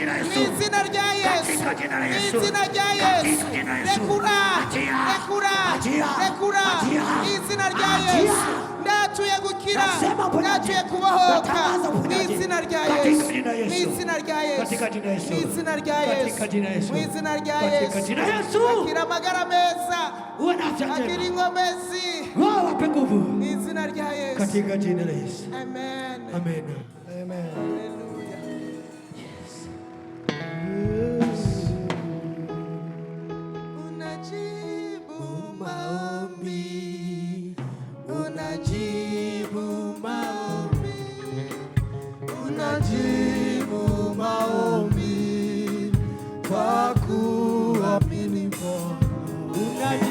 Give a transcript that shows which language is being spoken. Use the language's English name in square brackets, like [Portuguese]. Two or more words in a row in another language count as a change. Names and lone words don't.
[Rundi] rekura n'izina rya Yesu ndatuye gukira ndatuye kubohoka n'izina rya Yesu akira amagara meza akira ingomezi n'izina rya Yesu [Swahili] katika jina la Yesu. Amen. Amen. Hallelujah. Unajibu maombi, unajibu maombi kwa kuamini Bwana.